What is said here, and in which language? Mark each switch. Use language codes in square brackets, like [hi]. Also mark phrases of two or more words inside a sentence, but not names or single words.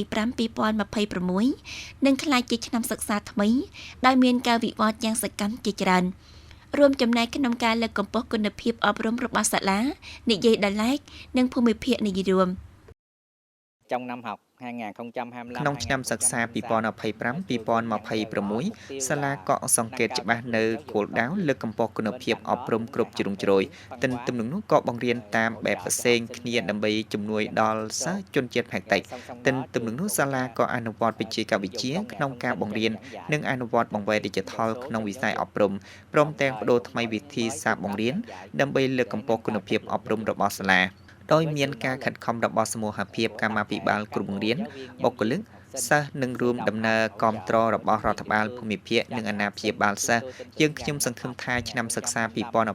[km] និងក្លាយជាឆ្នាំសិក្សាថ្មីដោយមានការវិវត្តយ៉ាងសកម្មជាច្រើនរួមចំណែកក្នុងការលើកកម្ពស់គុណភាពអប់រំរបស់សាលានិយាយដោយឡែកនិងភូមិភាគនិយម [vi] trong năm học 2025 [km] ក្នុងឆ្នាំសិក្សា 2025-2026 សាលាក៏សង្កេតច្បាស់នៅគោលដៅលើកកម្ពស់គុណភាពអប់រំគ្រប់ជ្រុងជ្រោយទន្ទឹមនឹងនោះក៏បង្រៀនតាមបែបផ្សេងគ្នាដើម្បីជំនួយដល់ សិស្សជនជាតិភាគតិចទន្ទឹមនឹងនោះសាលាក៏អនុវត្តវិជ្ជាវិទ្យាក្នុងការបង្រៀននិងអនុវត្តបង្វែរ Digital ក្នុងវិស័យអប់រំព្រមទាំងបដូរថ្មីវិធីសាស្ត្របង្រៀនដើម្បីលើកកម្ពស់គុណភាពអប់រំរបស់សាលាដោយមានការខិតខំរបស់សមូហភាពកម្មាភិបាលគ្រូបង្រៀនបុគ្គលិកសិស្សនឹងរួមដំណើរគាំទ្ររបស់រដ្ឋបាលភូមិភាគនិងអាណាព្យាបាលសិស្សយើងខ្ញុំសង្ឃឹមថាឆ្នាំសិក្សា 2025-2026